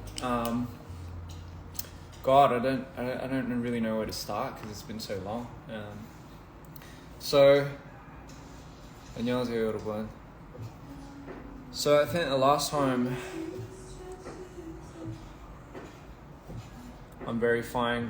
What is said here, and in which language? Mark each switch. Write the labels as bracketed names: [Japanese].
[English] God, I don't really know where to start because it's been so long. [Korean] So, 안녕하세요, 여러분. [English] So I think the last time, I'm very fine.